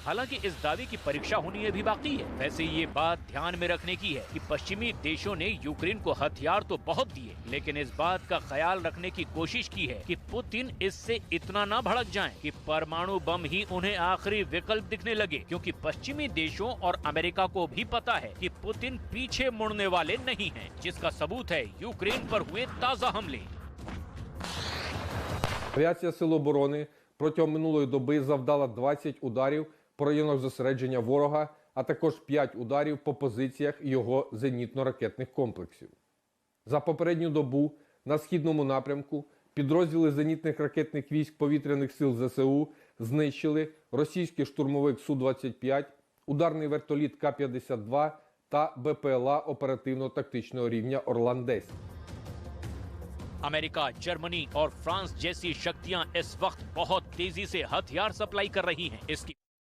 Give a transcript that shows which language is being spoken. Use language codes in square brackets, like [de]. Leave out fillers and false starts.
[hi] हालांकि इस दावे की परीक्षा होनी अभी बाकी है। वैसे ये बात ध्यान में रखने की है कि पश्चिमी देशों ने यूक्रेन को हथियार तो बहुत दिए, लेकिन इस बात का ख्याल रखने की कोशिश की है कि पुतिन इससे इतना ना भड़क जाएं कि परमाणु बम ही उन्हें आखिरी विकल्प दिखने लगे, क्योंकि पश्चिमी देशों और अमेरिका को भी पता है कि पुतिन पीछे मुड़ने वाले नहीं हैं, जिसका सबूत है यूक्रेन पर हुए ताजा हमले। [uk] Авіація Сил оборони протягом минулої доби завдала 20 ударів по районах зосередження ворога, а також 5 ударів по позиціях його зенітно-ракетних комплексів. За попередню добу на східному напрямку підрозділи зенітних ракетних військ повітряних сил ЗСУ знищили російський штурмовик Су-25, ударний вертоліт К-52 та БПЛА оперативно-тактичного рівня Орлан-10. [hi] अमेरिका, जर्मनी और फ्रांस जैसी शक्तियां इस वक्त बहुत तेजी से हथियार सप्लाई कर रही हैं। इसकी